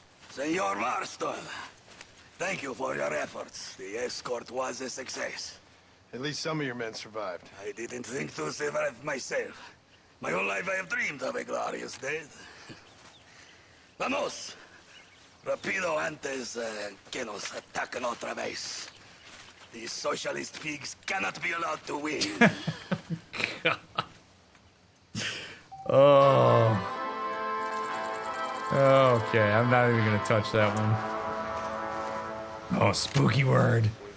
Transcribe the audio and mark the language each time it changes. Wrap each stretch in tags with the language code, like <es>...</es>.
<en>Senor Marston, thank you for your efforts. The escort was a success. At least some of your men survived. I didn't think to survive myself. My whole life I have dreamed of a glorious death.</en> <es>Vamos! Rapido antes que nos ataquen otra vez.</es> <en>These socialist pigs cannot be allowed to win. Oh. Okay, I'm not even gonna touch that one. Oh, spooky word.</en>